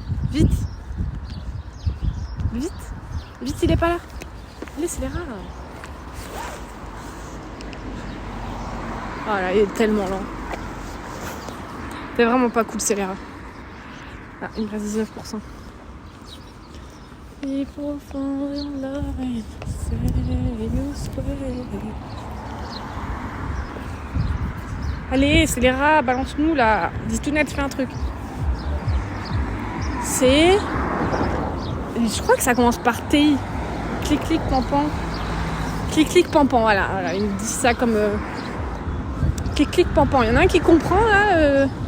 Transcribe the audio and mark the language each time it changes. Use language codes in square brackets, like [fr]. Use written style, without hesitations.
[fr] Vite. Vite. Vite, il est pas là. Allez, c'est les rats. Oh là, il est tellement lent. C'est vraiment pas cool, c'est les rats. Ah, il me reste 19%. [en] People fall in love and say you swear. [fr] Allez, c'est les rats, balance-nous là. Dis tout net, fais un truc. C'est... Je crois que ça commence par TI. Clic-clic, pampan. Clic-clic, pampan, voilà. Ils me disent ça comme... Clic-clic, pampan. Il y en a un qui comprend là.